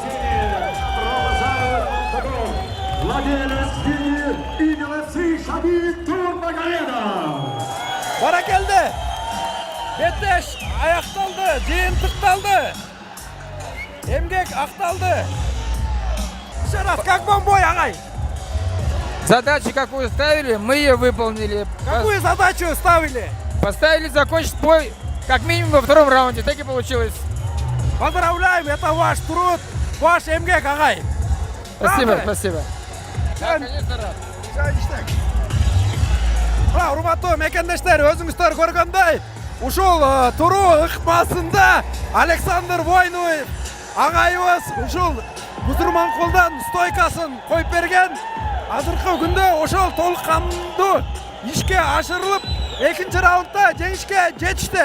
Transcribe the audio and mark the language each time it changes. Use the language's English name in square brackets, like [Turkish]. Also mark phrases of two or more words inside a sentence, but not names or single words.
[Russian] Владелец UFC Шабиб Нурмагомедов. [Kyrgyz] Баракелде. Беттеш аякталды, жыйынтыкталды. Эмгек акталды. [Russian] Еще раз, как вам бой, агай? Задачу, какую ставили, мы ее выполнили. Какую задачу ставили? Поставили закончить бой как минимум во втором раунде. Так и получилось. Поздравляем, это ваш труд, ваш [Kyrgyz] эмгек, агай. [Russian] Спасибо, Правда? спасибо. Да, конечно, рад. [Kyrgyz] Урматтуу мекендештер, өзүңүздөр көргөндөй, ушул туруу ыкмасында Александр Войнов агайыбыз ушул Бусурманкулдан стойкасын коюп берген. Азыркы күндө ошол толук кандуу ишке ашырылып, экинчи раундда жеңишке жетишти.